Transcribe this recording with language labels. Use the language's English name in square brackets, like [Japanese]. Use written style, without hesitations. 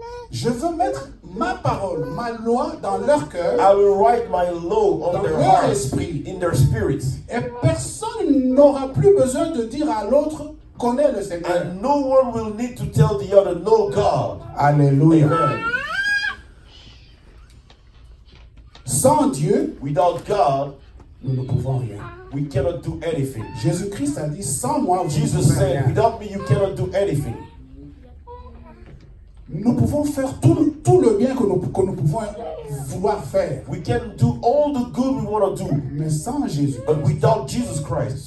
[French] je veux mettre ma parole, ma loi dans leur cœur [English] I will write my law on [French] Dans [English] their [French] leur [English] hearts, [French] esprit. [English] in their spirits. [French] et personne n'aura plus besoin de dire à l'autre, connais le Seigneur. [English] And no one will need to tell the other, no God. [French] Alléluia. [English] Amen. [French] Sans Dieu, [English] Without God, [French] nous ne pouvons rien. [English] we cannot do anything. [French] Jésus-Christ a dit, sans moi, vous ne [English] Jesus [French] pouvez [English] said, [French] rien. [English] without me, you cannot do anything. [French] Nous pouvons faire tout le bien que nous pouvons vouloir faire. [English] We can do all the good we want to do. [French] Mais sans Jésus, [English] But without Jesus Christ,